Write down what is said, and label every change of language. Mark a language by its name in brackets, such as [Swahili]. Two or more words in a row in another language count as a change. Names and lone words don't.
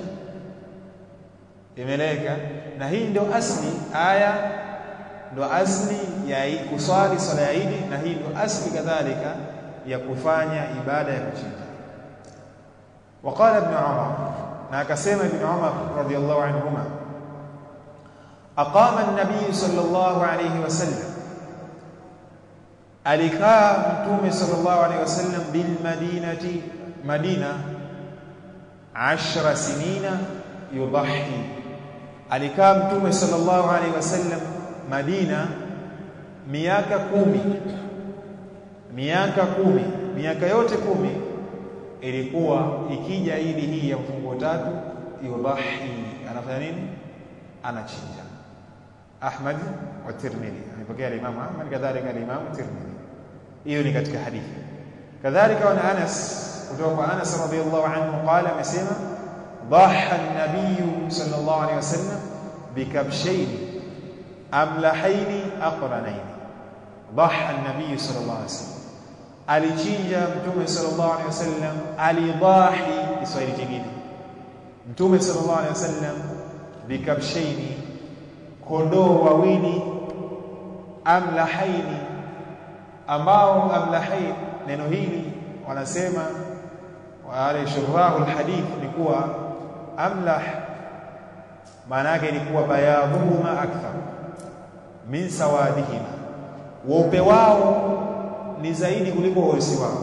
[Swahili] Imeleka, na hii ndio asli aya, ndio asli ya kuswali swala ya Eid, na hii ndio asli kadhalika ya kufanya ibada ya kuchinja. [Arabic] وقال ابن عمر, [Swahili] na akasema ibn Umar [Arabic] رضي الله عنهما أقام النبي صلى الله عليه وسلم, [Swahili] alikaa mtume [Arabic] صلى الله عليه وسلم بالمدينة المدينة 10 سنين يضحي. [Swahili] Alikaa mtume [Arabic] صلى الله عليه وسلم [Swahili] Madina miaka 10, miaka yote 10 ilikuwa ikija idi hii ya mfungo 3 yudahi, anafanya nini? Anachinja. Ahmad wa Tirmidhi, alipokea Imam Ahmad kadhalika Imam Tirmidhi. Hiyo ni katika hadithi. Kadhalika wa Anas, kutoka kwa Anas [Arabic] رضي الله عنه قال, [Swahili] amesema [Arabic] ضحى النبي صلى الله عليه وسلم بكبشين أملحين أقرنين. ضحى النبي صلى الله عليه وسلم, [Swahili] alichinja mtume [Arabic] صلى الله عليه وسلم, alidahi [Swahili] Kiswahili kingine, mtume [Arabic] صلى الله عليه وسلم بكبشين, [Swahili] kondoo wawili, amlahayn, ambao amlahayn, neno hili wanasema wale [Arabic] شراح الحديث [Swahili] ni kuwa amlah maana yake ni kuwa [Arabic] بياضهما أكثر من سوادهما, [Swahili] weupe wao ni zaidi kuliko weusi wao.